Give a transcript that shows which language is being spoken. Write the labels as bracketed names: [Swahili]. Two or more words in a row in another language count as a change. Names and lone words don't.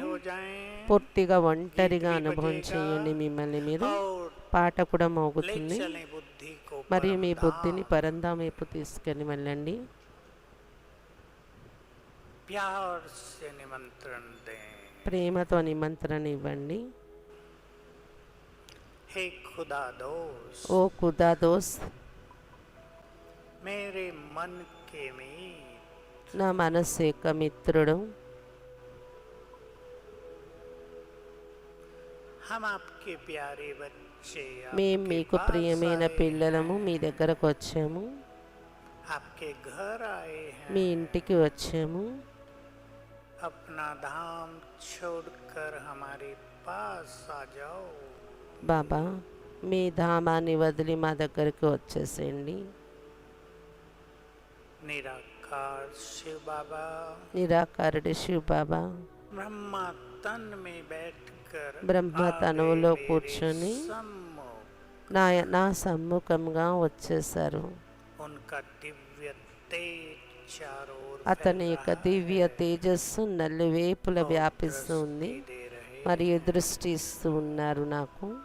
[Telugu] పూర్తిగా ఒంటరిగా అనుభవం చేయండి మిమ్మల్ని మీరు. పాట కూడా మోగుతుంది. మరియు మీ బుద్ధిని పరంధామ వైపు తీసుకెళ్ళి వెళ్ళండి. ప్రేమతో నిమంత్రణ ఇవ్వండి. [Hindi] हे खुदा दोस्त, [Telugu] ఓ [Hindi] खुदा दोस्त, मेरे मन के मीत, [Telugu] నా మనస్సు యొక్క మిత్రుడు, [Hindi] हम आपके प्यारे बच्चे, [Telugu] మేము [Hindi] आपके [Telugu] మీకు [Hindi] पास [Telugu] ప్రియమైన [Hindi] आए [Telugu] పిల్లలము, [Hindi] हैं, [Telugu] మీ దగ్గరకు వచ్చాము, [Hindi] आपके घर आए हैं, [Telugu] మీ ఇంటికి వచ్చాము. [Hindi] अपना धाम छोड़कर हमारे पास आ जाओ। [Telugu] బాబా, మీ ధామాన్ని వదిలి మా దగ్గరికి వచ్చేసేయండి. [Hindi] निराकार शिव बाबा, [Telugu] నిరాకారుడి శివ్ బాబా [Hindi] ब्रह्मा तन में बैठकर [Telugu] బ్రహ్మ [Hindi] आ [Telugu] తనువులో [Hindi] गए [Telugu] కూర్చొని [Hindi] मेरे सम्मुख। [Telugu] నా సమ్ముఖంగా వచ్చేసారు. [Hindi] उनका दिव्य तेज चारों ओर [Telugu] అతని [Hindi] फैल [Telugu] యొక్క [Hindi] रहा [Telugu] దివ్య [Hindi] है [Telugu] తేజస్సు నలువైపుల [Hindi] और [Telugu] వ్యాపిస్తూ ఉంది. [Hindi] दृष्टि दे रहे [Telugu] మరియు దృష్టి ఇస్తూ ఉన్నారు నాకు.